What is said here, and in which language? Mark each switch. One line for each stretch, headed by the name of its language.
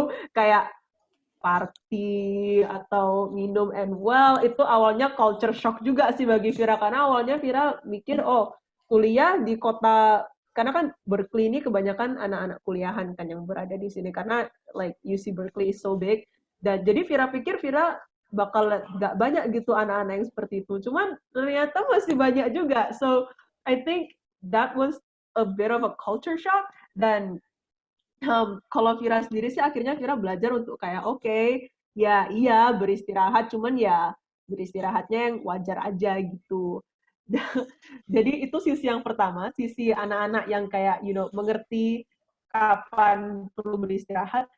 Indonesian: Kayak party atau minum, and itu awalnya culture shock juga sih bagi Vira, karena awalnya Vira mikir kuliah di kota, karena kan Berkeley ini kebanyakan anak-anak kuliahan kan yang berada di sini, karena
English: like UC Berkeley is so big,
Indonesian: dan jadi Vira pikir Vira bakal gak banyak gitu anak-anak yang seperti itu, cuman ternyata masih banyak juga.
English: So I think that was a bit of a culture shock.
Indonesian: Dan kalau Vira sendiri sih akhirnya Vira belajar untuk kayak ya iya beristirahat, cuman ya beristirahatnya yang wajar aja gitu. Jadi itu sisi yang pertama, sisi anak-anak yang kayak mengerti kapan perlu beristirahat.